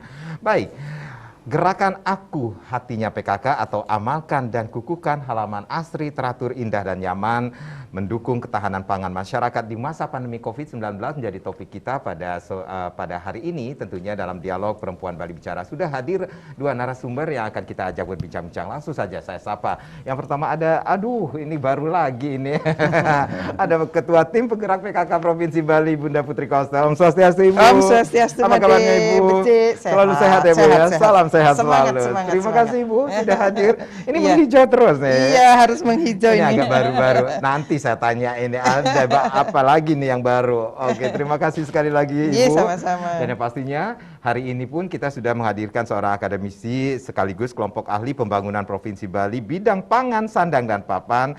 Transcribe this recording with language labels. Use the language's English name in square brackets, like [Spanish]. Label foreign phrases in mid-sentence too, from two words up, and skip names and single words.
[Indonesian] Baik, gerakan Aku Hatinya PKK atau amalkan dan kukuhkan halaman asri, teratur, indah, dan nyaman mendukung ketahanan pangan masyarakat di masa pandemi COVID-19 menjadi topik kita pada hari ini. Tentunya dalam dialog Perempuan Bali Bicara sudah hadir dua narasumber yang akan kita ajak berbincang-bincang. Langsung saja saya sapa. Yang pertama ada, ini baru lagi ini. Ada Ketua Tim Penggerak PKK Provinsi Bali, Bunda Putri Kostel. Om Swastiastu, Ibu. Om Swastiastu, apa kabarnya Ibu? Selalu sehat ya Bu ya? Salam sehat selalu. Terima kasih Ibu sudah hadir. Ini menghijau terus nih. Iya, harus menghijau ini. Agak baru-baru. Nanti saya tanya ini ada apa lagi nih yang baru. Oke, terima kasih sekali lagi Ibu. Iya, sama-sama. Dan yang pastinya hari ini pun kita sudah menghadirkan seorang akademisi sekaligus kelompok ahli pembangunan Provinsi Bali bidang pangan, sandang, dan papan.